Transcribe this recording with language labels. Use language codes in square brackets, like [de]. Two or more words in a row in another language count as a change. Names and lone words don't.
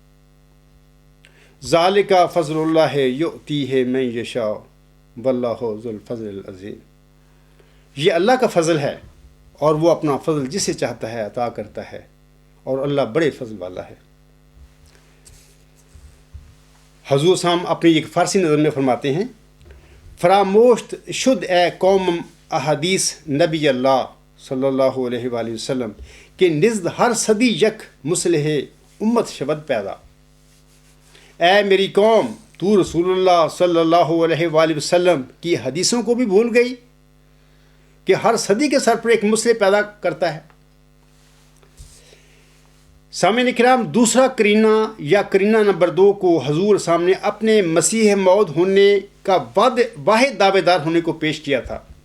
[ar] ذالک فضل اللہ یؤتیہ من یشاء واللہ ذو الفضل العظیم، [ur] یہ اللہ کا فضل ہے اور وہ اپنا فضل جسے چاہتا ہے عطا کرتا ہے، اور اللہ بڑے فضل والا ہے۔ حضور صاحب اپنی ایک فارسی نظم میں فرماتے ہیں، [fa] فراموشت شد اے قوم احادیث نبی اللہ [ar] صلی اللہ علیہ وآلہ وسلم [fa] کہ نزد ہر صدی یک مصلح امت شود پیدا۔ [ur] اے میری قوم، تو رسول اللہ [ar] صلی اللہ علیہ وآلہ وسلم [ur] کی حدیثوں کو بھی بھول گئی کہ ہر صدی کے سر پر ایک مصلح پیدا کرتا ہے۔ سامعین کرام، دوسرا کرینہ یا کرینہ نمبر 2 کو حضور سامنے اپنے مسیح موعود ہونے کا واحد دعوے دار ہونے کو پیش کیا تھا۔